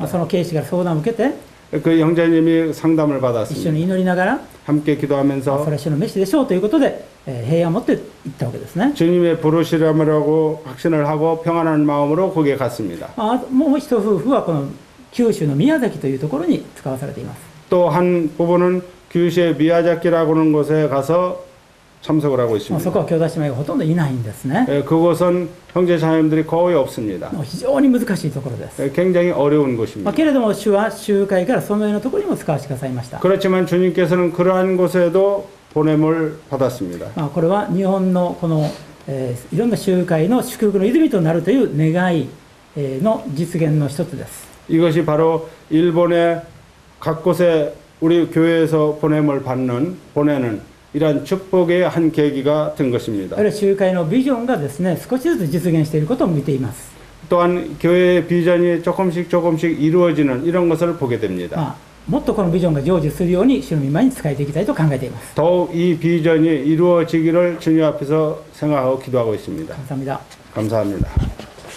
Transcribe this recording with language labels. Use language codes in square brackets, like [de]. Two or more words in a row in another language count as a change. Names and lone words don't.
[ja] その警視から相談を受けて、 [ko] 그 형제님이 상담을 [ja] 一緒 [ko] 받았습니다. [ja] に祈りながら、 [ko] 함께 [ja] そ [ko] 기도하면서 [ja] れは主の召しでしょうということで、平安を持って行ったわけですね。 [ko] 주님의 부르시려고 확신을 하고 평안한 마음으로 거기에 갔습니다. [ja] もう一夫婦はこの九州の宮崎というところに使わされています。 [ko] 또 한 부분은 규슈의 미야자키라고 하는 곳에 가서 참석을 하고 [ja] そ [ko] 있습니다. [ja] こは兄弟姉妹がほとんどいないんですね。 [ko] 그곳은 형제 자매님들이 거의 없습니다. [ja] 非常に難しいところです。 [ko] 굉장히 어려운 곳입니다. [ja] けれども主は集会からそのようなところにも使わせてくださいました。 [ko] 그렇지만 주님께서는 그러한 곳에도 보냄을 받았습니다. [ja] これは日本のこの、いろんな集会の祝福の泉となるという願い、の実現の一つです。 [ko] 이것이 바로 일본의 각 곳에 우리 교회에서 보냄을 보내는 이러한 축복의 한 계기가 된 것입니다. [ja] あるいは集会のビジョンがですね、少しずつ実現していることを見ています。 [ko] 또한 교회의 비전이 조금씩 이루어지는 이런 것을 보게 됩니다. [ja] もっとこのビジョンが成就するように主の御前に仕えていきたいと考えています。 [ko] 더욱 이 비전이 이루어지기를 주님 앞에서 생각하고 기도하고 있습니다. 감사합니다. 감사합니다.